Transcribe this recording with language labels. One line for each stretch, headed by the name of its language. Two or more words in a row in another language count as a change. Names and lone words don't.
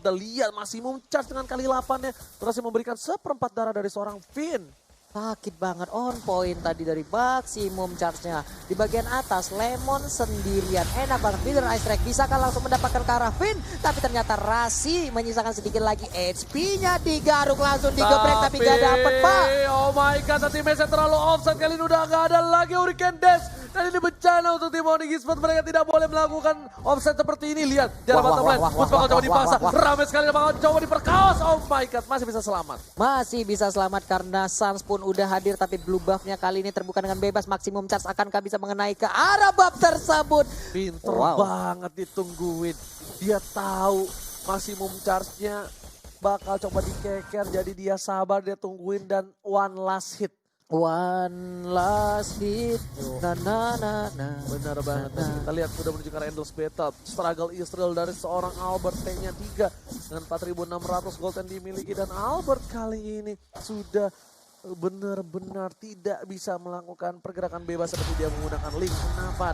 Indonesian: Dan lihat masih charge dengan kali 8-nya. Berhasil memberikan seperempat darah dari seorang Finn. Sakit banget,
English: on point
Indonesian: tadi dari maksimum charge-nya. Di bagian atas, Lemon sendirian. Enak banget,
English: feeder ice strike.
Indonesian: Bisakah langsung mendapatkan ke arah Finn? Tapi ternyata Rasi menyisakan sedikit lagi HP-nya. Digaruk langsung digeprek tapi gak dapet, Pak.
English: Oh my god,
Indonesian: nanti match-nya terlalu offside. Kali ini udah gak ada lagi Hurricane Dash. Dan ini bencana untuk tim Onyx Esports. Mereka tidak boleh melakukan offset seperti ini. Lihat, jalan
English: bottom lane.
Indonesian: Boots bakal coba dipaksa. Ramai sekali bakal coba diperkaos.
English: Oh my god,
Indonesian: masih bisa selamat. Masih bisa selamat karena Suns pun udah hadir. Tapi
English: blue buff-nya
Indonesian: kali ini terbuka dengan bebas. Maksimum charge akankah bisa mengenai ke arah buff tersebut? Pinter banget ditungguin. Dia tahu maksimum charge-nya bakal coba dikeker. Jadi dia sabar, dia tungguin dan
English: one last hit. One last hit, na na na na.
Indonesian: Benar banget. Kita lihat sudah menuju ke
English: endless battle.
Indonesian: Struggle Israel dari seorang Albert, T-nya 3 dengan 4.600 gold yang dimiliki. Dan Albert kali ini sudah benar-benar tidak bisa melakukan pergerakan bebas seperti dia menggunakan link. Kenapa?